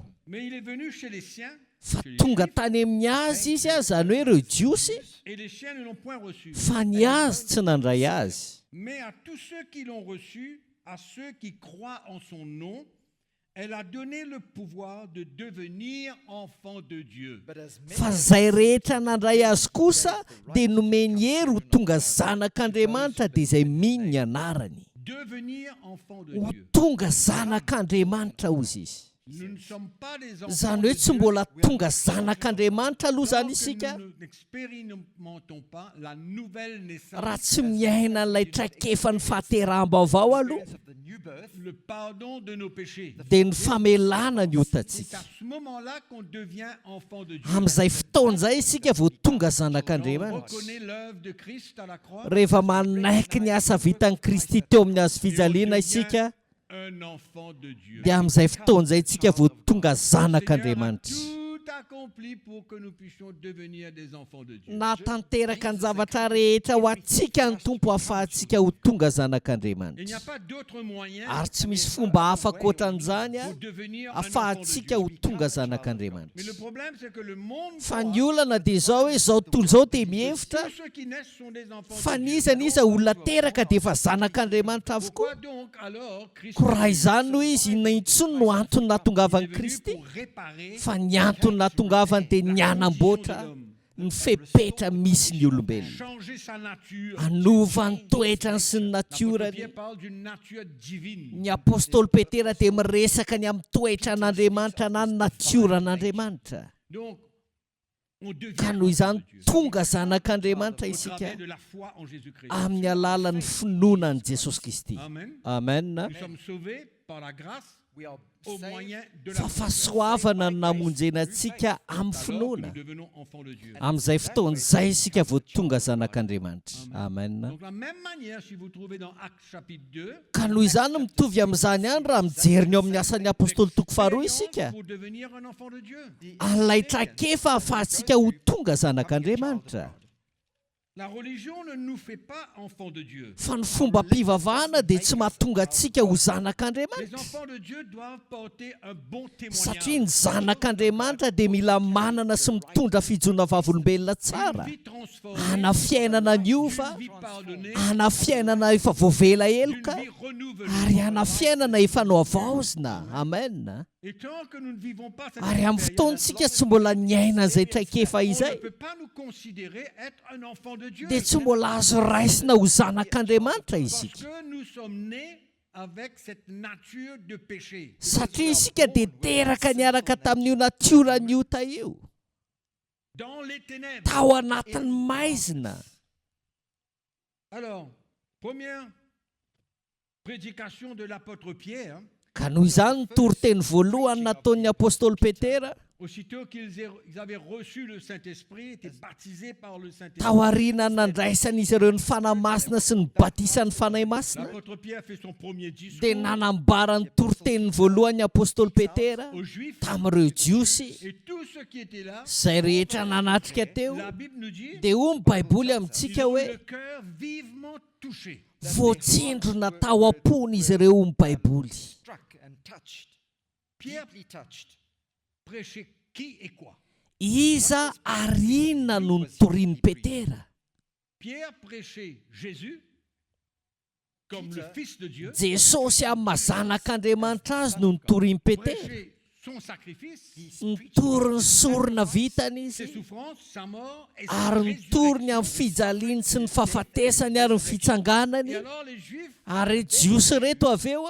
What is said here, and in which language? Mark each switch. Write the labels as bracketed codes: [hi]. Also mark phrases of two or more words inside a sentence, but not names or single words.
[fr] Mais il est venu chez les siens, [mg] Fa tonga tany amin'ny azy izy zany hoe ireo jiosy, [fr] et les siens ne l'ont point reçu. [mg] fa ny azy tsy nandray azy. [fr] Mais à tous ceux qui l'ont reçu, à ceux qui croient en son nom, elle a donné le pouvoir de devenir enfants de Dieu. [mg] Fa zay rehetra nandray azy kosa dia nomeny hery ho tonga zanak'Andriamanitra dia izay mino ny anarany. [fr] Devenir enfants de [mg] Ho [fr] Dieu. [mg] tonga zanak'Andriamanitra ozy izy. [fr] Nous ne sommes pas des enfants [mg] Zany [fr] de [mg] hoe tsy [fr] Dieu. [mg] mbola tonga zanak'Andriamanitra aloha [fr] Tant [mg] zany [fr] que [mg] isika [fr] nous n'expérimentons pas la nouvelle naissance, [mg] raha tsy miaina n'ilay traikefan'ny fahateram-baovao aloha [fr] le pardon de nos péchés. [mg] dia ny famelana ny [fr] C'est [mg] otatsika. [fr] à ce moment-là qu'on devient enfant de Dieu. [mg] Amin'izay fotoana izay isika vao tonga [fr] On [mg] zanak'Andriamanitra. [fr] reconnaît l'œuvre de Christ à la croix. [mg] Rehefa manaiky ny asa vitan'i Kristy teo amin'ny hazo fijaliana isika [fr] Un enfant de Dieu. [mg] dia amin'izay fotoana izay isika vao tonga [fr] Le Seigneur a [mg] zanak'Andriamanitra. [fr] tout accompli pour que nous puissions devenir des enfants de Dieu. [mg] Natanteraka ny zavatra rehetra ho antsika ny tompo ahafahantsika ho tonga [fr] Il n'y [mg] zanak'Andriamanitra. [fr] a pas d'autre moyen [mg] Ary tsy misy fomba hafa ankoatran'izany [fr] pour devenir un enfant de [mg] ahafahantsika [fr] Dieu. [mg] ho tonga [fr] Mais [mg] zanak'Andriamanitra. [fr] le problème, c'est que le monde [mg] Fa ny [fr] croit [mg] olana dia izao hoe izao tontolo izao dia [fr] que [mg] mihevitra [fr] tous ceux qui naissent sont des enfants [mg] fa [fr] de Dieu. [mg] niza niza olona teraka dia efa zanak'Andriamanitra avokoa. [fr] Pourquoi donc alors Christ [mg] Ko raha izany noho izy inona intsony no antony [fr] est [mg] nahatongavany [fr] venu [mg] Kristy [fr] pour réparer [mg] fa ny antony nahatongavany dia ny anamboatra ny fepetra misy ny olombelona, [fr] changer sa nature. [mg] anova ny toetrany sy ny [fr] L'apôtre [mg] natiorany. [fr] Pierre parle d'une nature divine. [mg] Ny apôstôly Petera dia miresaka ny amin'ny toetra an'Andriamanitra na ny natioran'Andriamanitra. [fr] Donc, on devient [mg] Ka noho izany [fr] enfant de Dieu [mg] tonga zanak'Andriamanitra [fr] au [mg] isika [fr] travers de la foi en Jésus-Christ. [mg] amin'ny alalan'ny finoanan'i Jesosy Kristy. [fr] Amen. [mg] Amen. [fr] Nous sommes sauvés par la grâce au moyen de la [mg] Fa fahasoavana no namonjena antsika amin'ny [fr] Alors que [mg] finoana. [fr] nous devenons enfants de Dieu. [mg] Amin'izay fotoana izay isika vao tonga zanak'Andriamanitra. Amen. [fr] Donc, de la même manière, si vous trouvez dans Actes chapitre 2, [mg] Ka noho izany mitovy amin'izany ihany raha mijery ny eo amin'ny asan'ny apôstôly toko faharoa isika. [fr] pour devenir un enfant de Dieu. [mg] An'ilay traikefa ahafahantsika ho tonga zanak'Andriamanitra. [fr] La religion ne nous fait pas enfants de Dieu. [mg] Fa ny fomba-pivavahana dia tsy mahatonga antsika ho [fr] Les [mg] zanak'Andriamanitra. [fr] enfants de Dieu doivent porter un bon [mg] Satria [fr] témoignage. [mg] ny zanak'Andriamanitra dia mila manana sy mitondra fijona vavolombelona tsara. [fr] Une vie transformée, [mg] Ana fiainana niova, [fr] une vie pardonnée, [mg] ana fiainana efa voavela [fr] une [mg] eloka, [fr] vie renouvelée. [mg] ary ana fiainana efa no avaozina. Amen. [fr] Et tant que nous ne vivons pas cette [mg] Ary amin'ny fotoantsika [fr] expérience, [mg] tsy mbola niaina izay traikefa [fr] on ne [mg] izay [fr] peut pas nous considérer être un enfant de Dieu. [mg] dia tsy mbola azo raisina ho zanak'Andriamanitra [fr] Parce [mg] isika. [fr] que nous sommes nés avec cette nature de péché. [mg] Satria isika dia teraka niaraka tamin'io natiorany ota io, [fr] Dans les ténèbres. [mg] tao anatin'ny maizina. [fr] Alors, première prédication de l'apôtre Pierre, [mg] Ka noho izany ny toriteny voalohany nataon'ny apôstôly Petera, [fr] aussitôt qu'ils avaient reçu le Saint-Esprit, étaient baptisés par le Saint-Esprit. [mg] tao aoriana nandraisan'izy ireo ny fanahy masina sy ny batisan'ny fanahy masina, [fr] L'apôtre Pierre fait son premier discours [mg] dia nanambara ny toriteniny voalohany apôstôly Petera [fr] aux Juifs [mg] tamin'ireo jiosy [fr] et tous ceux qui étaient là. [mg] izay rehetra nanatrika teo. [fr] La Bible nous dit [mg] Dia hoy ny baiboly [fr] ils [mg] amintsika [fr] ont [mg] hoe [fr] le cœur vivement touché. [mg] voatsindrona tao am-pony izy ireo hoy ny baiboly. [en] struck and touched, [fr] Pierre [en] deeply touched. [fr] prêchait qui et quoi? [mg] Iza ary inona no nitorian'ny Petera? [fr] Pierre prêchait Jésus comme le Fils de Dieu. [mg] Jesosy amin'ny mazanak'Andriamanitra azy no nitorian'ny Petera. [fr] Prêchait son sacrifice, [mg] nitory ny sorona vitany [fr] ses [mg] izy [fr] souffrances, sa mort et sa [mg] ary nitory ny amin'ny [fr] résurrection. [mg] fijaliany sy ny fahafatesany ary ny fitsanganany [fr] Et alors les Juifs [mg] ary jiosy reto avy eo a